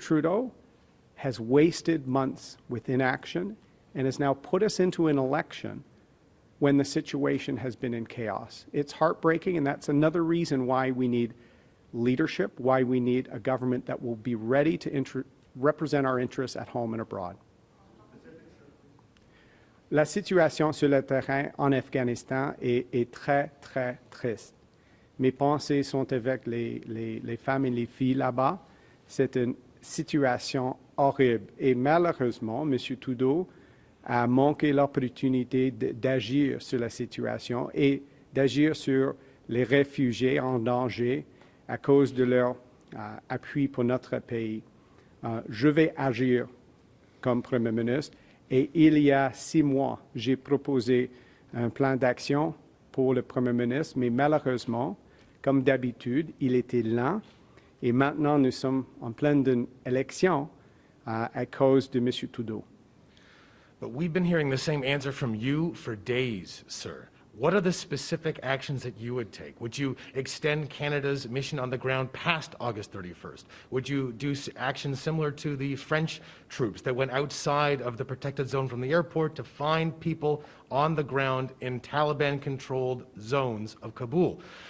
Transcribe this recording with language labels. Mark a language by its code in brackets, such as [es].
[en] Trudeau has wasted months with inaction and has now put us into an election when the situation has been in chaos. It's heartbreaking, and that's another reason why we need leadership, why we need a government that will be ready to represent our interests at home and abroad. [fr] La situation sur le terrain en Afghanistan est très, très triste. Mes pensées sont avec les femmes et les filles là-bas. C'est une situation horrible. Et malheureusement, M. Trudeau a manqué l'opportunité d'agir sur la situation et d'agir sur les réfugiés en danger à cause de leur appui pour notre pays. Je vais agir comme Premier ministre. Et il y a 6 mois, j'ai proposé un plan d'action pour le Premier ministre, mais malheureusement, comme d'habitude, il était lent. Et maintenant, nous sommes en pleine élection à cause de M. Trudeau. [en] But we've been hearing the same answer from you for days, sir. What are the specific actions that you would take? Would you extend Canada's mission on the ground past August 31st? Would you do actions similar to the French troops that went outside of the protected zone from the airport to find people on the ground in Taliban-controlled zones of Kabul?